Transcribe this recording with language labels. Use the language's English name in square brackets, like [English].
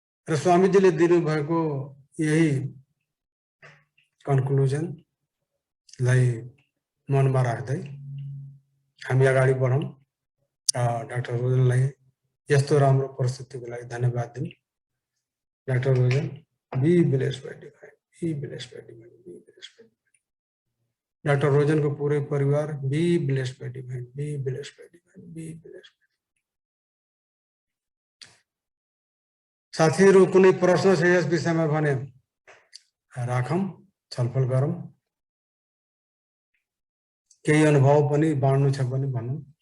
[Nepali] र स्वामीजीले दिनुभएको यही कन्क्लुजनलाई मनमा राख्दै हामी अगाडि बढौँ। डाक्टर रोजनलाई यस्तो राम्रो प्रस्तुतिको लागि धन्यवाद दिउँ। [English] Doctor Rosen, be blessed by divine, be blessed by divine, be blessed by divine. Doctor Rosen [Hindi] को पूरे परिवार [English] Be blessed by divine, be blessed by divine, be blessed. [Nepali] साथीहरू, कुनै प्रश्न छ यस विषयमा भने राखौँ, छलफल गरौँ। केही अनुभव पनि बाँड्नु छ भने भनौँ।